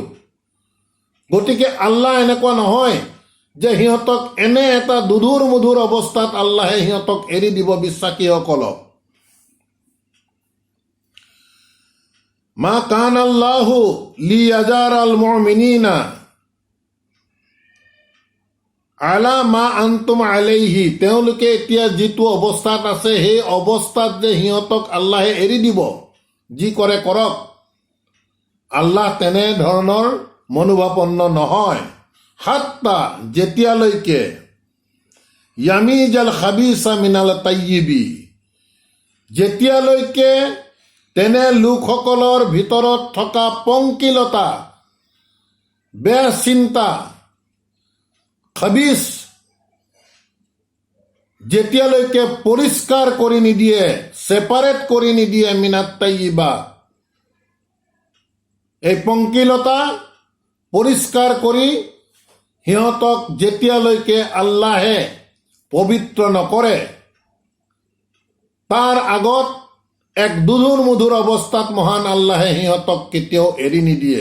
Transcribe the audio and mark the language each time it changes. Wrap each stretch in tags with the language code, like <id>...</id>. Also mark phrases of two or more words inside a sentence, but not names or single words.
<as>গতিকে আল্লাহ এনেকুৱা নহয় যে সিহঁতক এনে এটা দুধুৰ মুধুৰ অৱস্থাত আল্লাহে সিহঁতক এৰি দিব বিশ্বাসীসকলক।</as> <ar>ما كان الله ليذر المؤمنين على ما أنتم عليه,</ar> <as>তেওঁলোকে এতিয়া যিটো অৱস্থাত আছে সেই অৱস্থাত যে সিহঁতক আল্লাহে এৰি দিব, যি কৰে কৰক, আল্লাহ তেনেধৰণৰ মনোভাৱন্ন নহয়। হাত্তা, যেতিয়ালৈকে</as> <ar>يميز الخبيث من الطيب,</ar> <as>যেতিয়ালৈকে তেনে লোকসকলৰ ভিতৰত থকা পংকিলতা, বেয়া চিন্তা, খাবিছ, যেতিয়ালৈকে পৰিষ্কাৰ কৰি নিদিয়ে, ছেপাৰেট কৰি নিদিয়ে</as> <ar>من الطيب,</ar> <as>এই পংকিলতা পৰিষ্কাৰ কৰি সিহঁতক যেতিয়ালৈকে আল্লাহে পবিত্ৰ নকৰে তাৰ আগত এক দুধুৰ মুধুৰ অৱস্থাত মহান আল্লাহে সিহঁতক কেতিয়াও এৰি নিদিয়ে।</as>